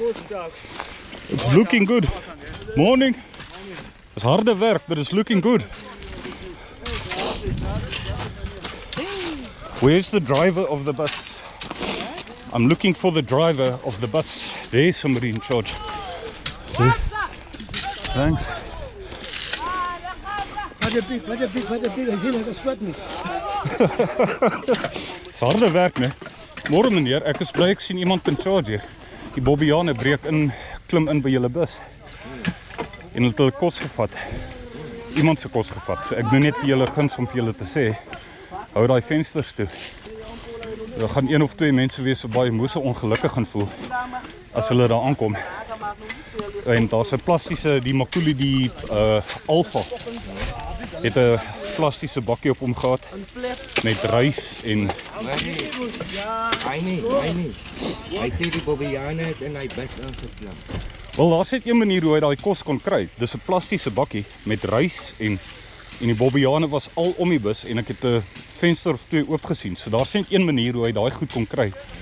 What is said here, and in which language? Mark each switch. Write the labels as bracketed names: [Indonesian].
[English] It's looking good. Morning. It's [Afrikaans] harde werk, [English] but it's looking good. Where's the driver of the bus? I'm looking for the driver of the bus. There's somebody in charge. See? Thanks. [Afrikaans] Wat een pik. Hij ziet dat het zwet niet. It's harde werk, né? Môre meneer, ek is bly ek sien iemand in charge hier. Die Bobbiane breek in, klim in by julle bus. En het hulle kos gevat. Iemand se kos gevat. So ek doen net vir julle guns om vir julle te sê, hou daai vensters toe. Daar gaan 1 of 2 mense wees wat baie moes ongelukkig gaan voel as hulle daar aankom. En daar's 'n plastiese, die Makulu, die Alpha het 'n plastiese bakkie op hom gehad met rys en Hy nie. Hy sê die Bobbiane het in hy bus ingeklim. wel, daar's net een manier hoe hy daai kos kon kry. Dis 'n plastiese bakkie met rys en die Bobbiane was al om die bus en ek het 'n venster of 2 oop gesien. So daar's net een manier hoe hy daai goed kon kry.